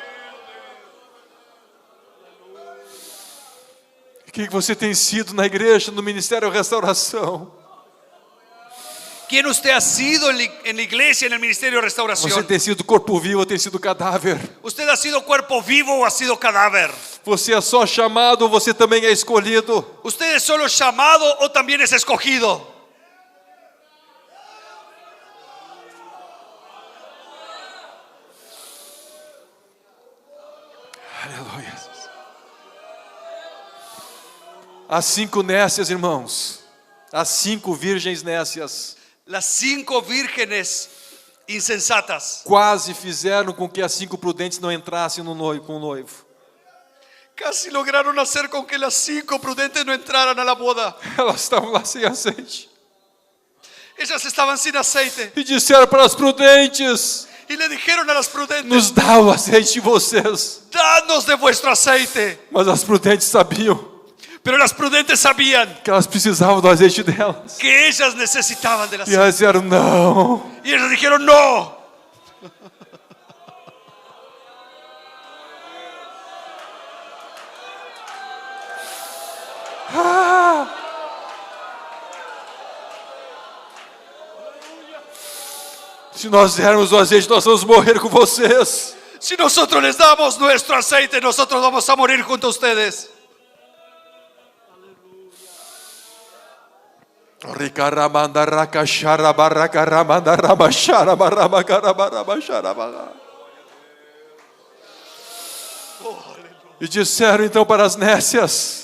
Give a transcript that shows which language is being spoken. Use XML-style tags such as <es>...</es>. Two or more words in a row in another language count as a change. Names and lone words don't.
<pt>O que você tem sido na igreja, no Ministério Restauração?</pt> <es>¿Quién usted ha sido en la iglesia, en el ministerio de</es> <pt>Você</pt> <es>restauración?</es> <pt>tem sido corpo vivo ou tem sido cadáver?</pt> <es>¿Usted ha sido cuerpo vivo o ha sido cadáver?</es> <pt>Você é só chamado ou você também é escolhido?</pt> <es>¿Usted es solo llamado o también es escogido?</es> <pt>Aleluia. As 5 nécias, irmãos. As 5 virgens nécias</pt> <es>Las 5 vírgenes insensatas</es> <pt>quase fizeram com que as 5 prudentes não entrassem no noivo, com o noivo.</pt> <es>casi lograron hacer con que las 5 prudentes no entraran a la boda.</es> <pt>Elas estavam lá sem azeite.</pt> <es>Ellas estaban sin aceite</es> <pt>E disseram para as prudentes:</pt> <es>y le dijeron a las prudentes:</es> <pt>nos dá o azeite de vocês.</pt> <es>danos de vuestro aceite.</es> <pt>Mas as prudentes sabiam</pt> <es>Pero las prudentes sabían</es> <pt>que elas precisavam do azeite delas.</pt> <es>que ellas necesitaban del</es> <pt>E</pt> <es>aceite.</es> <pt>elas disseram: não.</pt> <es>Y ellas dijeron: no.</es> <pt>Se nós dermos o azeite, nós vamos morrer com vocês.</pt> <es>Si nosotros les damos nuestro aceite, nosotros vamos a morir junto a ustedes.</es> <pt>E disseram então para as nécias:</pt>